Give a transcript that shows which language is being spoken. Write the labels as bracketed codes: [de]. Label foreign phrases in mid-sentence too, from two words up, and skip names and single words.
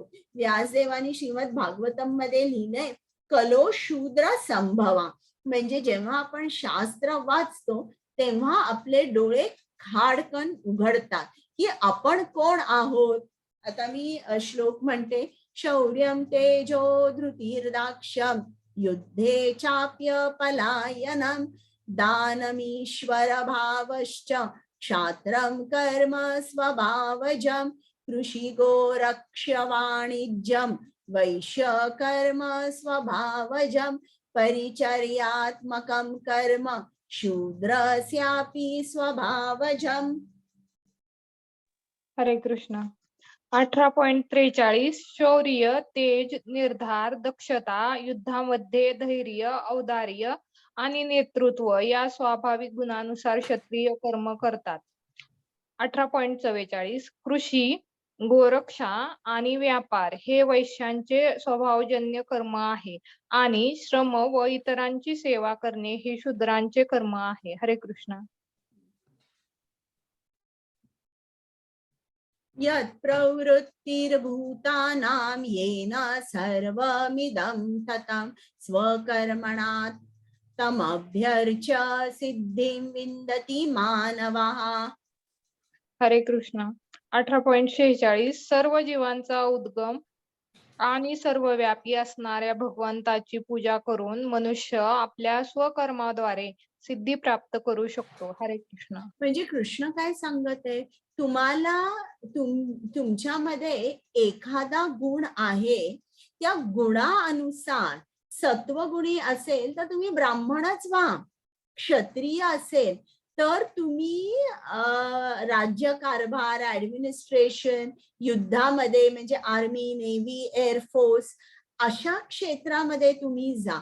[mr] व्यासदेवानी श्रीमद भागवतम मध्ये लिहिलंय, [sa] कलो शूद्र संभवा. [mr] म्हणजे जेव्हा आपण शास्त्र वाचतो तेव्हा आपले डोळे खाडकन उघडतात की आपण कोण आहोत. आता मी श्लोक म्हणते, [sa] शौर्यं तेजो धृतिर्दाक्ष्यं युद्धे चाप्य पलायनं दानमीश्वर भावश्च क्षात्रं कर्म स्वभावजं कृषि गोरक्ष्य वाणिज्यं वैश्य कर्म स्वभावजं परिचर्यात्मकं कर्म शूद्रस्यापि स्वभावजम्. हरे कृष्ण. [mr] 18.43 शौर्य, तेज, निर्धार, दक्षता, युद्धामध्ये धैर्य, औदार्य आणि नेतृत्व या स्वाभाविक गुणानुसार क्षत्रिय कर्म करतात. 18.44 कृषी, गोरक्षा आणि व्यापार हे वैश्यांचे स्वभावजन्य कर्म आहे आणि श्रम व इतरांची सेवा करणे हे शूद्रांचे कर्म आहे. [sa] हरे कृष्ण. यत् प्रवृत्तिर्भूतानां येन सर्वमिदं ततं स्वकर्मणा तमभ्यर्च्य सिद्धिं विन्दति मानवः. हरे कृष्ण. [mr] 18.46 सर्व जीवांचा उद्गम आणि सर्वव्यापी असणाऱ्या भगवंताची पूजा करून मनुष्य आपल्या स्वकर्माद्वारे सिद्धी प्राप्त करू शकतो. [sa] हरे कृष्ण. [mr] म्हणजे कृष्ण काय सांगत आहे, तुम्हाला तुमच्यामध्ये एखादा गुण आहे, त्या गुणानुसार सत्वगुणी असेल तर तुम्ही ब्राह्मणच व्हा, क्षत्रिय असेल तर तुम्ही राज्यकारभार, ऍडमिनिस्ट्रेशन, युद्धामध्ये म्हणजे [en] Army, Navy, Air Force [mr] अशा क्षेत्रामध्ये तुम्ही जा.